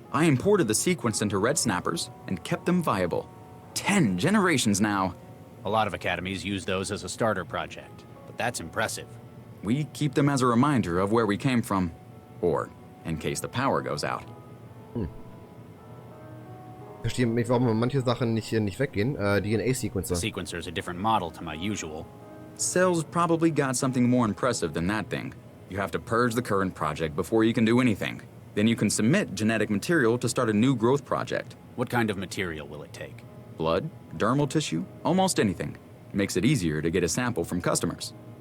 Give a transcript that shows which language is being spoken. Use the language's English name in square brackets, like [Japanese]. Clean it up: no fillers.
[English] I imported the sequence into red snappers and kept them viable. 10 generations now. A lot of academies use those as a starter project, but that's impressive. We keep them as a reminder of where we came from. Or in case the power goes out. [German] Ich verstehe nicht, warum manche Sachen nicht weggehen. DNA-Sequencer. [English] The sequencer's a different model to my usual. Cell's probably got something more impressive than that thing. You have to purge the current project before you can do anything. Then you can submit genetic material to start a new growth project. What kind of material will it take? Blood, dermal tissue, almost anything. Makes it easier to get a sample from customers.